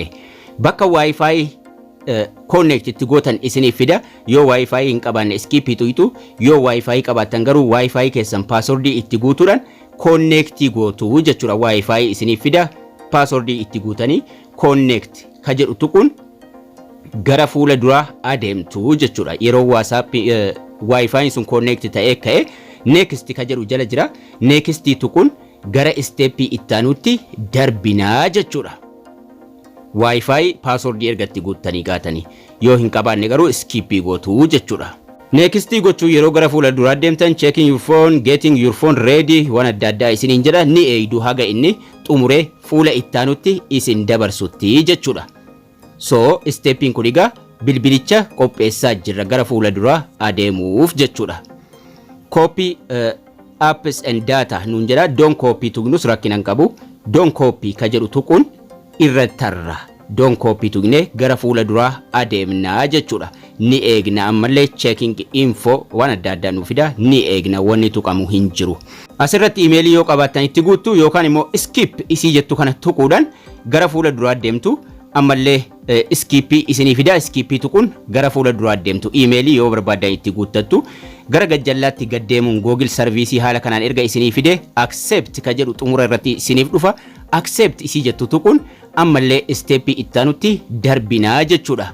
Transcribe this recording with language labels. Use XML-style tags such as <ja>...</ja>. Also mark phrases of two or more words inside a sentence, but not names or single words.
<om>Bakka</om> <en>wifi connect</en> <om>itti gootan isinii fida yoo wifi hin qabaanne skip itu yoo wifi qabaatan garuu wifi keessan password itti guutuudhaan connect gootu jechuudha wifi isinii fida password itti guutanii connect ka jedhu tuquun gara fuula duraa adeemtu jechuudha yeroo WhatsApp wifi sun connect ta'ee ka'e next ka jedhu jala jira next tuquun gara step ittaanutti darbinaa jechuudha.</om> <en>Wi-Fi password</en> <om>ergatti guuttanii gaatanii yoo hin qabaanne garuu skip gootu jechuudha. Next gochuu yeroo gara fuula duraa deemtan</om> <en>checking your phone, getting your phone ready</en> <om>waan adda addaa isiniin jedha ni eeydu haga inni xumuree fuula ittaanutti isin dabarsutti jechuudha. So steppiin kun egaa bilbilicha qopheessaa jirra gara fuula duraa adeemuuf jechuudha.</om> <en>Copy apps and data</en> <om>nuun jedha</om> <en>don't copy</en> <om>tugnus rakkinan qabu</om> <en>don't copy</en> <om>ka jedhu tuquun irra tarra</om> <en>don't copy</en> <om>tugne gara fuula duraa adeemnaa jechuudha. Ni eegna ammallee</om> <en>checking info</en> <om>waan adda addaa nu fida ni eegna wanni tuqamu hin jiru. Asirratti emailii yoo qabaatan itti guuttu yookaan immoo skip isii jettu kana tuquudhaan gara fuula duraa deemtu ammallee skip isinii fida skip tuquun gara fuula duraa deemtu emailii yoo barbaadan itti guuttattu gara gajjallaatti gaddeemuun</om> <en>Google service</en> <om>haala kanaan erga isinii fide accept ka jedhu xumura irratti isiniif dhufa accept isii jettu tuquun ammallee step ittaanutti darbinaa jechuudha.</om>